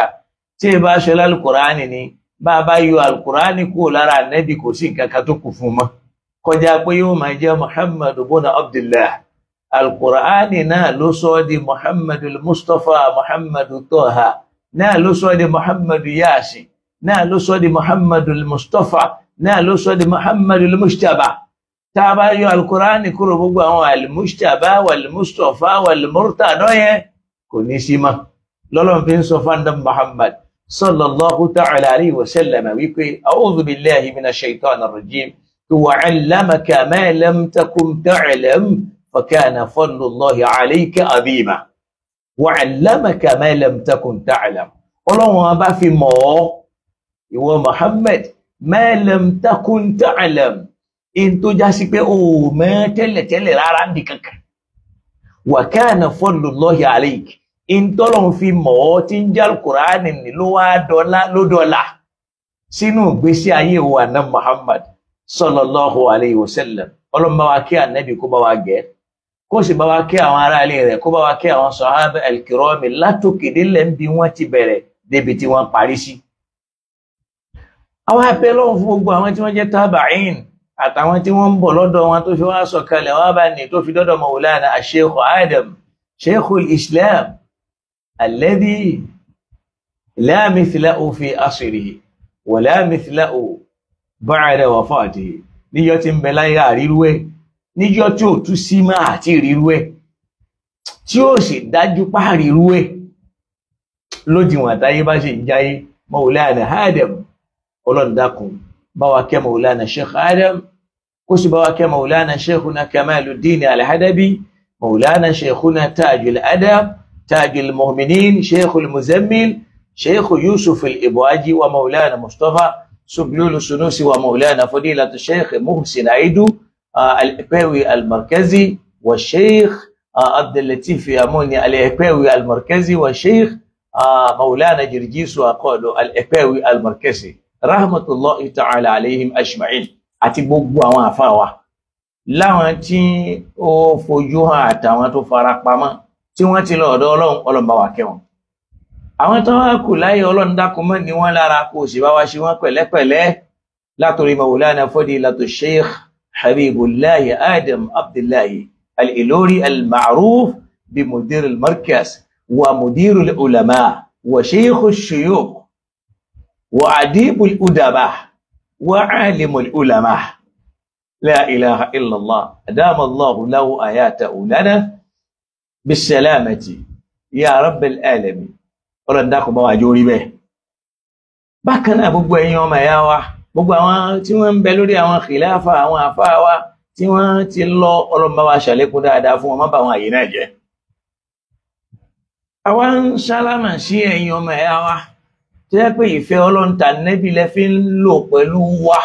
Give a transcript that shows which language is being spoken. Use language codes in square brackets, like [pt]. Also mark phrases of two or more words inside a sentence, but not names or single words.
[yo] Tí ẹ bá ṣe lálùkùránì ni, bá bá yọ alukùránì kúrò lára ànẹ́bì, kò sí nǹkan kan tó kù fún mọ́, kọjá pé yóò máa jẹ́ Muhammadu buna Abdullah. Alukùránì náà ló sọ di Muhammadu Mustafa, Muhammadu Toha, náà ló sọ di Muhammadu Yasin, náà ló sọ di Muhammadu Mustafa, náà ló sọ di Muhammadu Mujtaba. Tá a bá yọ alukùránì kúrò, gbogbo àwọn [ar] المجتبى والمصطفى والمرتضى [yo] yẹn kò ní sí mọ́. Lọ́lọ́run fi ń sọ fáńdà Muhammad [ar] صلى الله تعالى عليه وسلم [yo] wípé [ar] أعوذ بالله من الشيطان الرجيم وعلمك ما لم تكن تعلم فكان فضل الله عليك عظيما. وعلمك ما لم تكن تعلم. [yo] Ọlọ́run bá fi mọ̀ ọ́ ìwọ Muhammad [ar] ما لم تكن تعلم, [yo] in tó já sí pé o mọ̀ tẹ́lẹ̀tẹ́lẹ̀ rárá ń di kankan. [ar] وكان فضل الله عليك [yo] in tọ́lọ́run fi mọ̀ ọ́ tí ń jẹ́ Al-Qur'ani ní ló wá dọ́là sínú ìgbésí ayé wa na Muhammad [ar] صلى الله عليه وسلم. [yo] Ọlọ́run bá wa kí ànábì kó bá wa gẹ̀, kó sì bá wa kí àwọn ará ilé rẹ̀, kó bá wa kí àwọn sàhábà al-kiram látòkè délẹ̀ ń bí wọ́n ti bẹ̀rẹ̀ débi tí wọ́n parí sí. Àwọn abẹ́ lọ́wọ́ fún gbogbo àwọn tí wọ́n jẹ́ tabi'in àtàwọn tí wọ́n ń bọ̀ lọ́dọ̀ wọn tó fi wá sọ̀kalẹ̀ wọ́n bá ní tó fi dọ́dọ̀ Maulana Sheikh Adam, [ar] شيخ الإسلام الذي لا مثله في عصره ولا مثله بعد وفاته. [yo] Níjọ́ tí ń bẹ láyé àrírú ẹ̀, níjọ́ tí ò tú sí máa àti ìrírú ẹ̀, tí ó sì dájú páàrírú ẹ̀ lódiwọ̀n àtàyé bá ṣe jáyé. Maulana Adam Ọlọ́run dákun bá wa kẹ́ Maulana Sheikh Adam, kó sì bá wa [ar] kẹ́ Maulana Sheikhuna Kamaluddin Al-Hadabi, Maulana Sheikhuna Tajul Adab, Tajul Mu'minin, Sheikhul Muzammil, Sheikh Yusuf Al-Ibwaji wa Maulana Mustafa سبلول السنوسي ومولانا فضيلة الشيخ محسن عيدو الإقباوي المركزي، والشيخ عبد اللطيف ياموني الإقباوي المركزي، والشيخ مولانا جرجيس وقالوا الإقباوي المركزي رحمة الله تعالى عليهم أجمعين. [yo] àti gbogbo àwọn àfáà wa láwọn tí ó fojú hàn àtàwọn tó fara pamọ́ tí wọ́n ti lọ ọ̀dọ̀ Ọlọ́run, Ọlọ́run bá wa kẹ́ wọn. Àwọn tó wá kù láyé Ọlọ́run dákun mọ́ ni wọ́n lára, kò sì bá wa ṣe wọ́n pẹ̀lẹ́pẹ̀lẹ́ látòrí Maulana Fadilatu Sheikh Habibullahi Adam Abdullahi Al-Ilori [ar] المعروف بمدير المركز ومدير العلماء وشيخ الشيوخ وأديب الأدباء وعالم العلماء. لا إله إلا الله. أدام الله له آياته لنا بالسلامة يا رب العالمين. [yo] Ọlọ́run dákun bá wa jẹ́ orí bẹ́ẹ̀. Bákan náà gbogbo ẹ̀yin ọmọ ẹ̀yà wa, gbogbo àwọn tí wọ́n ń bẹ lórí àwọn khilafa, àwọn àfáà wa tí wọ́n ti lọ, Ọlọ́run bá wa ṣàlékún dáadáa fún wọn, má bà wọn àyè náà jẹ́. Àwa ń sálámà sí ẹ̀yin ọmọ ẹ̀yà wa tí jẹ́ pé ìfẹ́ Ọlọ́run tànẹ́bí lẹ fi ń lò pẹ̀lú wa.